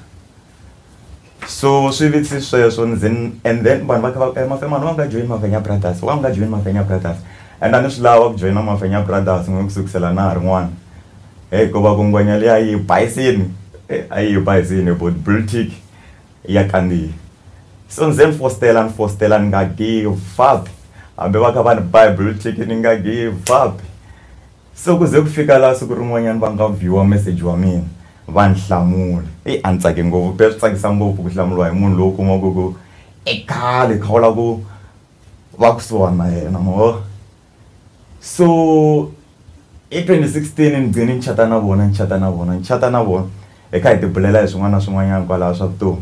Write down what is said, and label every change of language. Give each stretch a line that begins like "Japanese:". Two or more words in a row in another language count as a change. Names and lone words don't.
Tsonga: So swi vitisi sweswo
English: and then
Tsonga: vanhu va kha va Mafemani wa nga join Mafenya Brothers wa nga join Mafenya Brothers and a ni swi lava ku joina Mafenya Brothers n'wi kusukisela na ha ri n'wana ku va ku ngwenya leyi a yi bayisini a yi bayisini but Bultic ya kandziya. So ndzi ni fostela ni nga
English: give up
Tsonga: hambi va kha va ni buy Bultic ni nga
English: give up.
Tsonga: So ku ze ku fika laha siku rin'wanyana va nga
English: view message
Tsonga: wa mina va ni hlamula a ni tsake ngopfu pe swi tsakisa ngopfu ku hlamuriwa hi munhu lowu kumaka ku khale kha u lava ku va kusuhani na yena ma vo. So hi 2016 ni gcine ni chata na vona hi kha hi tibulela hi swin'wana na swin'wanyana kwalaha swa vutomi.